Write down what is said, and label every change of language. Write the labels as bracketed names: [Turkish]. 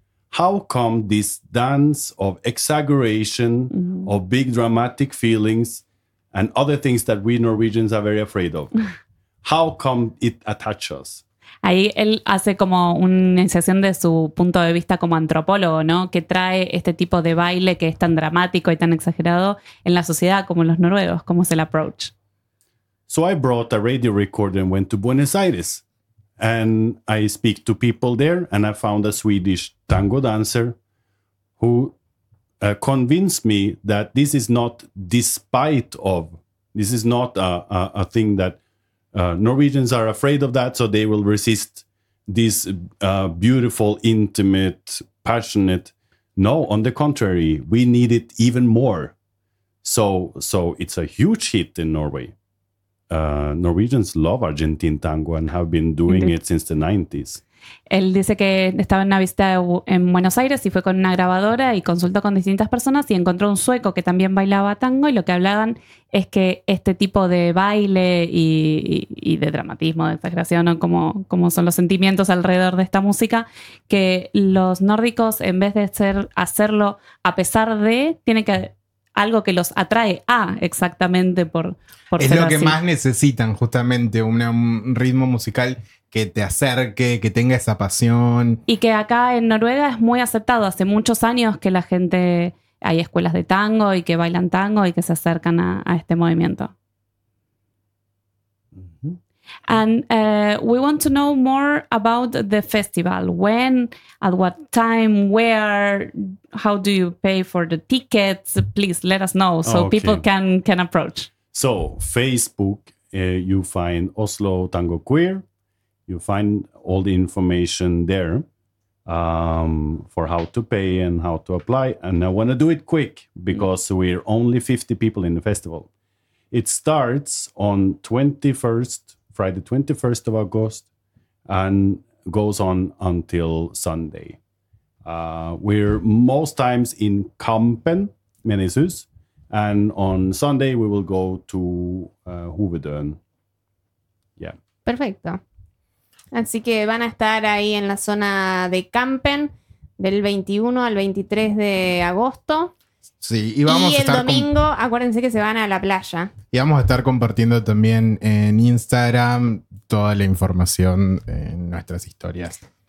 [English] How come this dance of exaggeration, mm-hmm. of big dramatic feelings and other things that we Norwegians are very afraid of, how come it attaches us? [Spanish] Ahí él hace como una iniciación de su punto de vista como antropólogo, ¿no? Que trae este tipo de baile que es tan dramático y tan exagerado en la sociedad como los noruegos. ¿Cómo es el approach? [English] So I brought a radio recorder and went to Buenos Aires. And I speak to people there, and I found a Swedish tango dancer who convinced me that this is not despite of, this is not a thing that Norwegians are afraid of that, so they will resist this beautiful, intimate, passionate. No, on the contrary, we need it even more. So it's a huge hit in Norway. Norwegians love Argentine tango and have been doing it since the 90s. [Spanish] Él dice que estaba en una visita en Buenos Aires y fue con una grabadora y consultó con distintas personas y encontró un sueco que también bailaba tango, y lo que hablaban es que este tipo de baile y de dramatismo, de exageración, como son los sentimientos alrededor de esta música, que los nórdicos, en vez de hacerlo a pesar de, tiene que... algo que los atrae exactamente por es ser lo así. Que más necesitan, justamente un ritmo musical que te acerque, que tenga esa pasión. Y que acá en Noruega es muy aceptado. Hace muchos años que la gente, hay escuelas de tango y que bailan tango y que se acercan a este movimiento. [English] And we want to know more about the festival. When, at what time, where, how do you pay for the tickets? Please let us know so okay. People can approach. So Facebook, you find Oslo Tango Queer. You find all the information there for how to pay and how to apply. And I want to do it quick because we're only 50 people in the festival. It starts on Friday 21st of August, and goes on until Sunday. We're most times in Kampen, Menesus, and on Sunday we will go to Hoveden. Yeah. [Spanish] Perfecto. Así que van a estar ahí en la zona de Kampen del 21 al 23 de agosto. Sí, y vamos y a estar el domingo, acuérdense que se van a la playa. Y vamos a estar compartiendo también en Instagram toda la información en nuestras historias.